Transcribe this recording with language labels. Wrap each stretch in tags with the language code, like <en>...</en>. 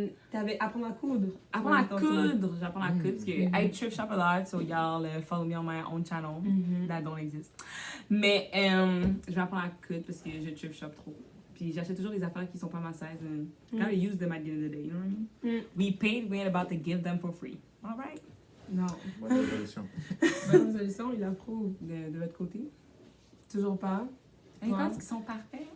<fr>T'avais apprendre à coudre. Apprendre à coudre. J'apprends à coudre parce que</fr> <en>I thrift shop a lot, so y'all follow me on my own channel. That don't exist.</en> <fr>Mais je vais apprendre à coudre parce que je thrift shop trop. Puis j'achète toujours des affaires qui sont pas ma size.</fr> <en>And gotta use them at the end of the day, you know what I mean? We paid, we ain't about to give them for free. Alright?</en> <fr>Non. Bonne résolution. Bonne résolution, il approuve. De votre côté? Toujours pas. Ils Ouais. pensent qu'ils sont parfaits.</fr>